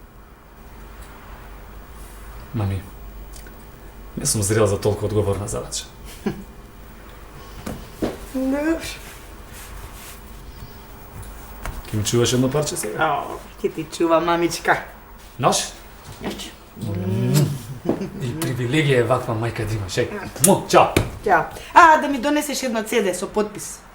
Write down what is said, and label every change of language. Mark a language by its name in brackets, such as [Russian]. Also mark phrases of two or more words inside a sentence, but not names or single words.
[Macedonian] Мами, не сум зрел за толку одговорна задача. Ке ми чуваш едно парче сега? Ке ти чува, мамичка. Наш? И привилегија е ваква мајка да имаш, чао! Ćao. [Serbian] Da mi doneseš jedno CD со potpis.